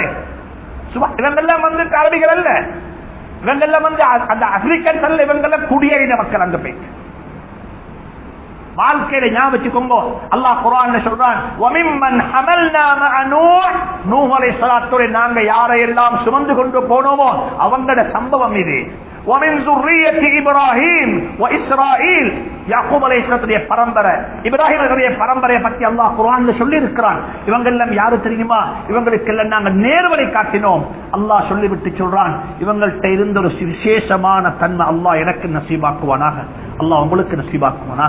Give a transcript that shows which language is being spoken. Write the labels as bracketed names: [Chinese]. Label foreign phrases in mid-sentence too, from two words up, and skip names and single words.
[Tamil] இவங்கெல்லாம் வந்து அரபிகள் அல்ல, இவங்கெல்லாம் வந்து அந்த ஆப்பிரிக்கன்ஸ் அல்ல, இவங்கெல்லாம் குடியேறின மக்கள். அங்க போய் வாழ்க்கையில ஞாபகம் வச்சுக்கோங்க. அல்லாஹ் குர்ஆன்ல சொல்றான், [Arabic] وممن حملنا مع نوح, [Tamil] நூஹ் அலைஹிஸ்ஸலாத்துடைய நாங்க யாரையெல்லாம் சுமந்து கொண்டு போனோமோ அவங்களோட சம்பவம் இது. [Arabic] ومن ذرية إبراهيم وإسرائيل, [Tamil] யாக்கூப் அலைஹிஸ்ஸலாத்துடைய பரம்பரை, இப்ராஹிமுடைய பரம்பரையை பற்றி அல்லாஹ் குர்ஆன்ல சொல்லி இருக்கிறான். இவங்க எல்லாம் யாரு தெரியுமா? இவங்களுக்கு எல்லாம் நாங்க நேர்வழி காட்டினோம். அல்லாஹ் சொல்லிவிட்டு சொல்றான், இவங்கள்ட்ட இருந்த ஒரு விசேஷமான தன்மை அல்லாஹ் எனக்கு நசீபாக்குவானாக, அல்லாஹ் உங்களுக்கு நசீபாக்குவானாக.